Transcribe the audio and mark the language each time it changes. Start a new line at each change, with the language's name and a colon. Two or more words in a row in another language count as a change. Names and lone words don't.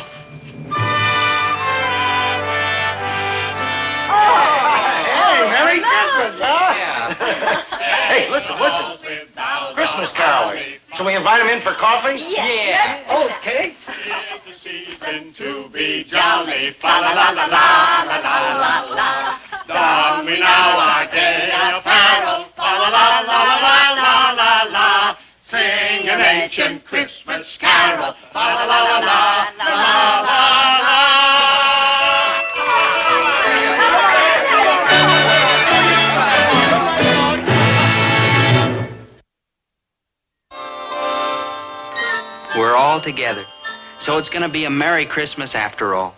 English: Hey, Merry Christmas, huh? Yeah. Hey, listen. Christmas carols. Shall we invite them in for coffee? Yes. Okay. It's the season to be jolly, fa la la la la la la la la. Don we now our gay apparel, fa la la la la la la la. Sing an ancient Christmas carol, fa la la la la la la la. We're all together. So it's going to be a Merry Christmas after all.